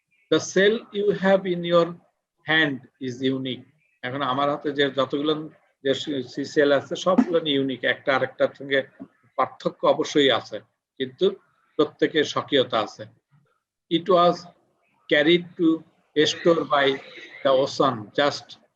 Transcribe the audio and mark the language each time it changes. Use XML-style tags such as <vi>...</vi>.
<en>The cell you have in your hand is unique.</en> <bn>এখন আমার হাতে যে যতগুলো যে সেল আছে সবগুলো ইউনিক, একটা আরেকটার সঙ্গে পার্থক্য অবশ্যই আছে, কিন্তু প্রত্যেকের স্বকীয়তা আছে।</bn> <en>It was carried to a store by the ocean just</en>